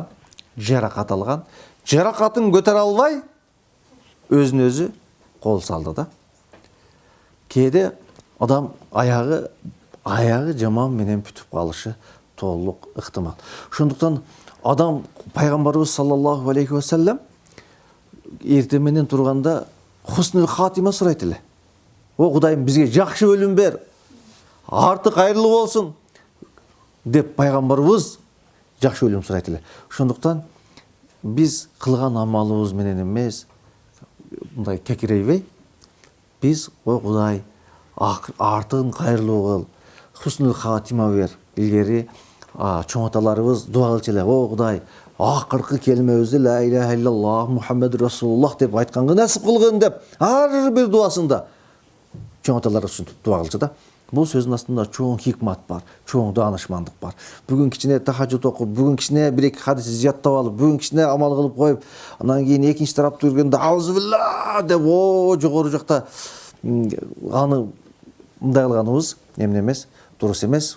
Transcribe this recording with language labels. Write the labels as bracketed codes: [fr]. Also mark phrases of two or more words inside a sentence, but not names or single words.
[ky] Жаракат алган. Жаракатын көтөрө албай өзүнө өзү кол салды да. Кээде адам аягы жаман менен бүтүп калышы толук ыктымал. Ошондуктан адам пайгамбарыбыз [ar] صلى الله عليه وسلم [ky] эртең менен турганда [ar] حسن الخاتمة [ky] сурайт эле. О Кудайым, бизге жакшы өлүм бер, арты кайырлуу болсун деп пайгамбарыбыз жакшы өлүм сурайт эле. Ошондуктан биз кылган амалыбыз менен эмес, мындай кекирейбей, биз ой Кудай, артын кайырлуу кыл, [ar] حسن الخاتمة [ky] бер. Илгери чоң аталарыбыз дуа кылчу эле. О Кудай, акыркы келмебизди [ar] لا إله إلا الله محمد رسول الله [ky] деп айтканга насип кылгын деп ар бир дуасында чоң аталар ушинтип дуа кылчу да. Бул сөздүн астында чоң хикмат бар, чоң даанышмандык бар. Бүгүн кичине тахажжуд окуп, бүгүн кичине бир-эки хадис жаттап алып, бүгүн кичине амал кылып коюп, анан кийин экинчи тарапты көргөндө аузубилла деп жогору жакта аны мындай кылганыбыз эмне эмес, дурус эмес.